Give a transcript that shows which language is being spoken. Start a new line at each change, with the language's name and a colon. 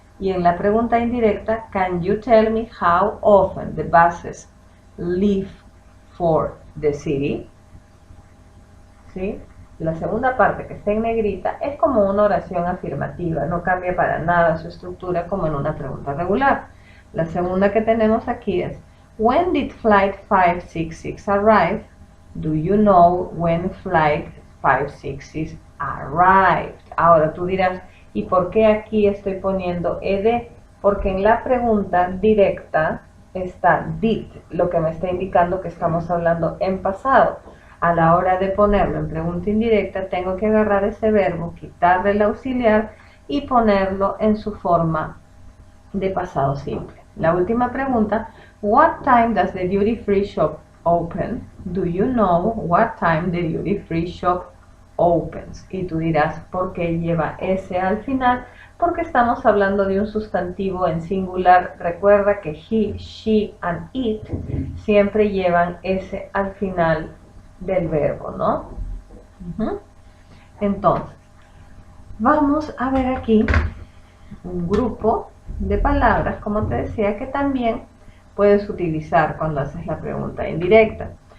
Spanish: Y en la pregunta indirecta,
English: Can you tell me how often the buses leave for the city?
Spanish: ¿Sí? La segunda parte, que está en negrita, es como una oración afirmativa, no cambia para nada su estructura como en una pregunta regular. La segunda que tenemos aquí es
English: When did flight 566 arrive? Do you know when flight 566 arrived?
Spanish: Ahora tú dirás, ¿y por qué aquí estoy poniendo ed? Porque en la pregunta directa está did, lo que me está indicando que estamos hablando en pasado. A la hora de ponerlo en pregunta indirecta, tengo que agarrar ese verbo, quitarle el auxiliar y ponerlo en su forma de pasado simple. La última pregunta,
English: What time does the duty free shop open? Do you know what time the duty free shop opens?
Spanish: Y tú dirás, ¿por qué lleva S al final? Porque estamos hablando de un sustantivo en singular. Recuerda que
English: he, she and it
Spanish: siempre llevan S al final del verbo, ¿no? Entonces, vamos a ver aquí un grupo de palabras, como te decía, que también puedes utilizar cuando haces la pregunta indirecta.